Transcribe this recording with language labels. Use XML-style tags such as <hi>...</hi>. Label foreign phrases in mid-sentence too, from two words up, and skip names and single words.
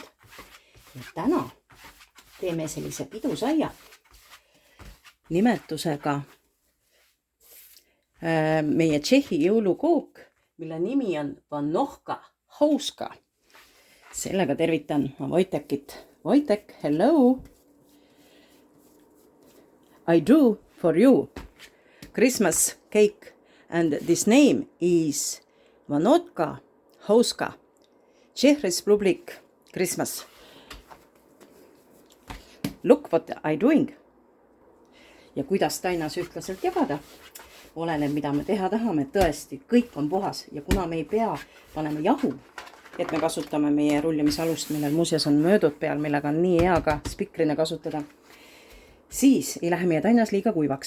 <et>Ja täna teeme sellise pidusaia nimetusega meie Tšehhi jõulukook, mille nimi on Vanohka Houska. Sellega tervitan ma Wojtekit. Wojtek,</et> <en>hello! I do for you Christmas cake and this name is Vanohka Houska. Czech Republic Christmas. Look what I doing.</en> <et>Ja kuidas tainas ühtlaselt jagada. Oleneb, mida me teha tahame. Tõesti, kõik on puhas ja kuna me ei pea panema jahu, et me kasutame meie rullimisalust, millel muuseas on möödud peal, millega on nii hea ka spikrina kasutada, siis ei lähe meie tainas liiga kuivaks.</et>